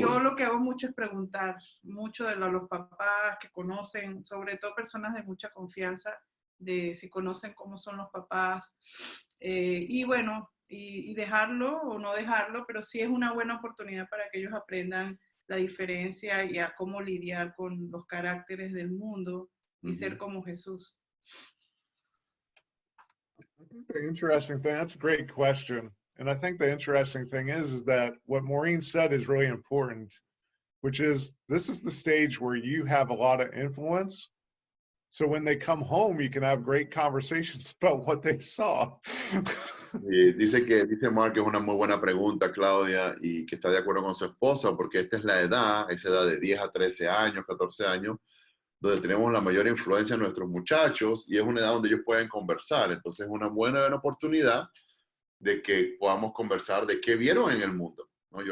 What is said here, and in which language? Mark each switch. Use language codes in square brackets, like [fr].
[es] Yo lo que hago mucho es preguntar mucho de los papás que conocen, sobre todo personas de mucha confianza, de si conocen cómo son los papás, y bueno, y dejarlo o no dejarlo, pero sí es una buena oportunidad para que ellos aprendan la diferencia y a cómo lidiar con los caracteres del mundo y ser como Jesús. [en] I think the interesting thing, that's a great question. And I think the interesting thing is that what Maureen said is really important, which is this is the stage where you have a lot of influence. So when they come home, you can have great conversations about what they saw. [es] Dice Mark que es una muy buena pregunta, Claudia, y que está de acuerdo con su esposa, porque esta es la edad, esa edad de 10 a 13 años, 14 años, donde tenemos la mayor influencia en nuestros muchachos, y es una edad donde ellos pueden conversar. Entonces es una buena oportunidad de que podamos conversar de qué vieron en el mundo, ¿no?